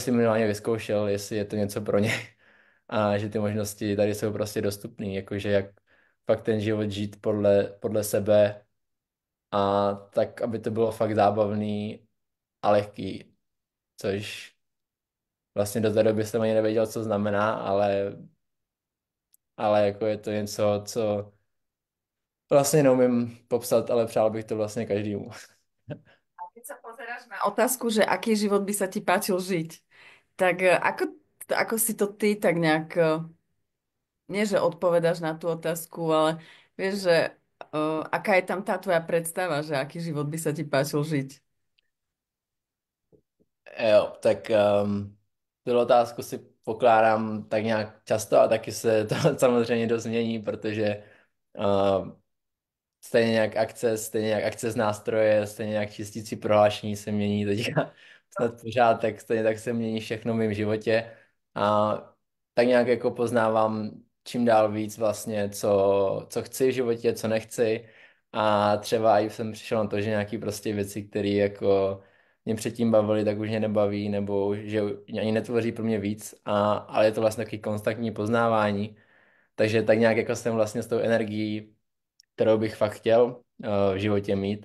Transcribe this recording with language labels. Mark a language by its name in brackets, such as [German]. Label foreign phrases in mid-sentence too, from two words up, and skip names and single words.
[Czech] si minimálně vyzkoušel, jestli je to něco pro ně a že ty možnosti tady jsou prostě dostupné, jakože jak fakt ten život žít podle sebe a tak, aby to bylo fakt zábavný a lehký, což vlastně do té doby jsem ani nevěděl, co znamená, ale jako je to něco, co vlastně neumím popsat, ale přál bych to vlastně každému. [Slovak] Keď sa pozeráš na otázku, že aký život by sa ti páčil žiť, tak ako si to ty tak nejak, nie že odpovedáš na tú otázku, ale vieš, že aká je tam tá tvoja predstava, že aký život by sa ti páčil žiť? [Czech] Jo, tak tu otázku si pokládám tak nějak často a taky se to samozřejmě dost změní, protože stejně jak akce z nástroje, stejně jak čistící prohlášení se mění teďka snad pořád, tak stejně tak se mění všechno v mém životě a tak nějak jako poznávám čím dál víc vlastně, co chci v životě, co nechci a třeba i jsem přišel na to, že nějaký prostě věci, které jako mě předtím bavily, tak už mě nebaví, nebo že ani netvoří pro mě víc, ale je to vlastně taky konstantní poznávání, takže tak nějak jako jsem vlastně s tou energií kterou bych fakt chtěl v životě mít.